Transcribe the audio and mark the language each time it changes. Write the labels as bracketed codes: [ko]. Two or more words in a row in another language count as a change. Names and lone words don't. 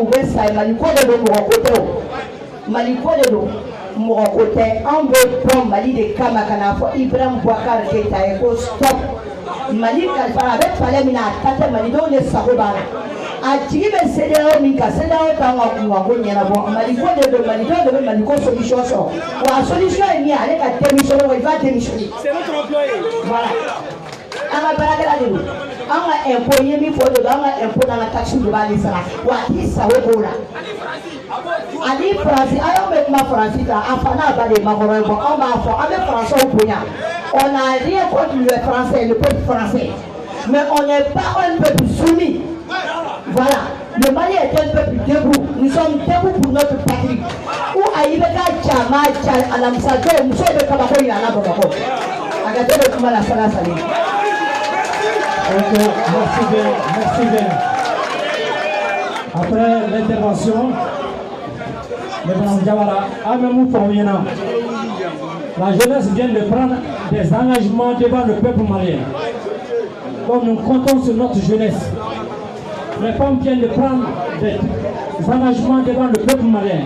[bm] u bɛ sa ye Mali ko de don mɔgɔ ko tɛ o Mali ko de don mɔgɔ ko tɛ anw bɛ bɔ Mali de kama ka n'a fɔ Ibrahima Boubacar Keita ye ko stop Mali kalifara a bɛ palais min na a ta tɛ Malidenw de sago b'a la a jigi bɛ CEDEAO min kan CEDEAO t'anw ka kunkanko ɲɛnabɔ Mali ko de don Malidenw de bɛ Mali ko solution sɔrɔ wa a solution ye min ye ale ka démissionner wa [fr] il va démissionner voilà [bm] an ka baarakɛla de don an ka impôt ye min fɔ o de don an ka impôt n'an ka taxe de b'ale sara wa a t'i sago k'o la ani Faransi a y'aw bɛ kuma Faransi kan a fa n'a ba de ye makɔrɔ ye anw b'a fɔ an bɛ Français bonya [fr] on n'a rien contre le français le peuple français mais on n'est pas un peuple soumis voilà le Mali est un peuple debout nous sommes debout pour notre patrie [bm] ou à IBK jama alamisa don muso bɛ kabako yira a la Bamakɔ a ka to bɛ kuma la sala sali. [fr] Ok, merci bien. Après l'intervention de Mme Diawara, la jeunesse vient de prendre des engagements devant le peuple malien. Comme nous comptons sur notre jeunesse, les femmes viennent de prendre des engagements devant le peuple malien.